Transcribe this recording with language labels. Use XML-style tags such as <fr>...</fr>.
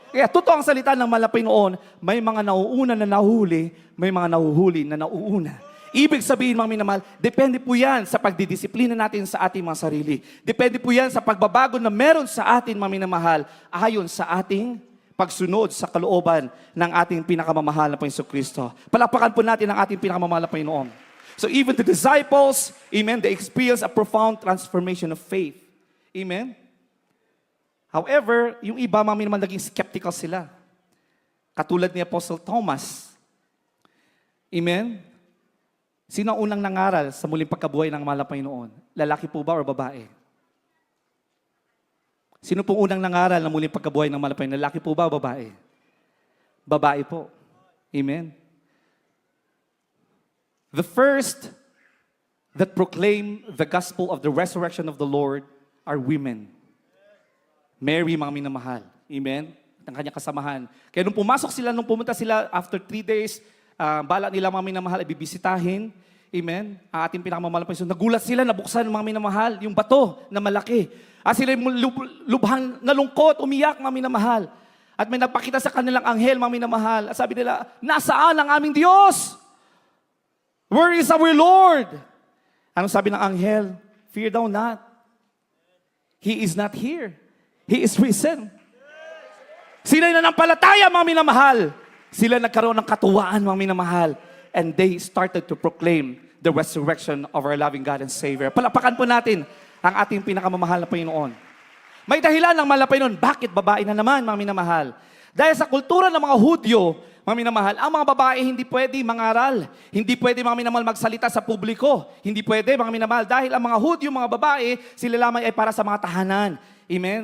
<tl>Kaya totoo ang salita ng mahal na Panginoon, may mga nauuna na nahuli, may mga nahuhuli na nauuna. Ibig sabihin, mga minamahal, depende po yan sa pagdidisiplina natin sa ating mga sarili. Depende po yan sa pagbabago na meron sa atin, mga minamahal, ayon sa ating pagsunod sa kalooban ng ating pinakamamahal na Panginoon Kristo. Palakpakan po natin ang ating pinakamamahal na Panginoon.</tl> <en>So even the disciples, amen, they experienced a profound transformation of faith.</en> <tl>Amen? However, yung iba, mga minamahal, naging skeptical sila. Katulad ni Apostle Thomas. Amen? Sino ang unang nangaral sa muling pagkabuhay ng mahal na Panginoon? Lalaki po ba o babae? Sino pong unang nangaral na muling pagkabuhay ng malapay? Lalaki po ba o babae? Babae po. Amen.</tl> <en>The first that proclaim the gospel of the resurrection of the Lord are women.</en> <tl>Mary, mga minamahal. Amen. At ang kanyang kasamahan. Kaya nung pumunta sila</tl> <en>after 3 days,</en> <tl>bala nila mga minamahal ay bibisitahin. Amen. Ang ating pinakamamahal pa. So, nagulat sila, nabuksan mga minamahal, yung bato na malaki. At sila lubhang nalungkot, umiyak mga minamahal. At may nagpakita sa kanilang anghel mga minamahal. At sabi nila, nasaan ang aming Diyos?</tl> <en>Where is our Lord?</en> <tl>Anong sabi ng anghel?</tl> <en>Fear thou not. He is not here. He is risen.</en> <tl>Sila nanampalataya mga minamahal. Sila nagkaroon ng katuwaan mga minamahal.</tl> <en>And they started to proclaim the resurrection of our loving God and Savior.</en> <tl>Palapakan po natin ang ating pinakamamahal na Panginoon. May dahilan ng malapay noon. Bakit babae na naman, mga minamahal? Dahil sa kultura ng mga Hudyo, mga minamahal, ang mga babae hindi pwede mangaral. Hindi pwede, mga minamahal, magsalita sa publiko. Hindi pwede, mga minamahal. Dahil ang mga Hudyo, mga babae, sila lamang ay para sa mga tahanan. Amen?</tl>